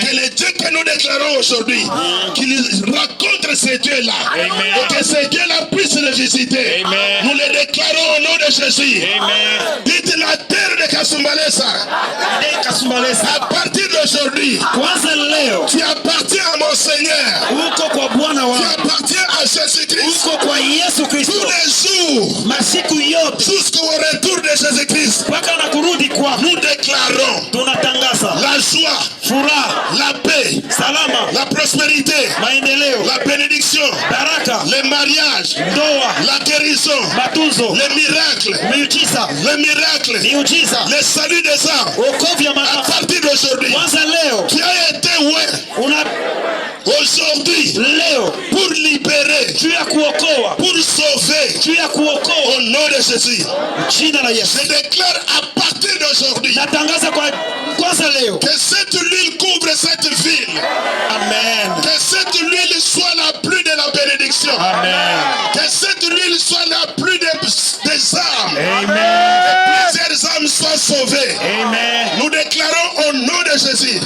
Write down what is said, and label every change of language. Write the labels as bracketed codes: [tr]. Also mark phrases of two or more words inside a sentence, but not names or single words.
[fr] Que le Dieu que nous déclarons aujourd'hui, qu'il rencontre ces dieux-là. Amen. Et que ces dieux-là puissent le visiter. Amen. Nous les déclarons au nom de Jésus. Amen. Dites la terre de Kasumbalès. À partir d'aujourd'hui, [sw] Kwanza leo [fr] tu appartiens à mon Seigneur. [sw] uko kwa Bwana [fr] Tu [sw] wangu, [fr] appartiens à Jésus-Christ. [sw] uko kwa Yesu [fr] Tous [sw] Kristo [fr] les jours, [sw] masiku yote [fr] jusqu'au retour de Jésus-Christ, [sw] mpaka na kurudi kwako. [fr] nous déclarons [sw] Tunatangaza [fr] la joie, [sw] furaha, [fr] la paix, [sw] salama, [fr] la prospérité, [sw] maendeleo, [fr] la bénédiction, [sw] baraka, [fr] les mariages, [sw] ndoa, [fr] la guérison, [sw] matunzo, [fr] les miracles, [sw] miujiza, miujiza, [fr] le salut des âmes. [sw] wokovu ya [fr] À [sw] mataifa. [fr] partir d'aujourd'hui, [sw] Kwanza leo [fr] tu as été [sw] una [fr] aujourd'hui [sw] leo [fr] pour libérer, [sw] juu ya kuokoa, [fr] pour sauver. [sw] juu ya kuokoa, [fr] Au nom de Jésus, [sw] jina la Yesu. [fr] je déclare à partir d'aujourd'hui [sw] Natangaza kwa kwanza leo, [fr] que cette huile couvre cette ville. [sw] amen, [fr] Que cette huile soit la pluie de la bénédiction. [sw] amen, [fr] Que cette huile soit la pluie des âmes. [sw] amen, [fr] Que plusieurs âmes soient sauvées. [sw] amen, [fr] Nous déclarons au nom de Jésus,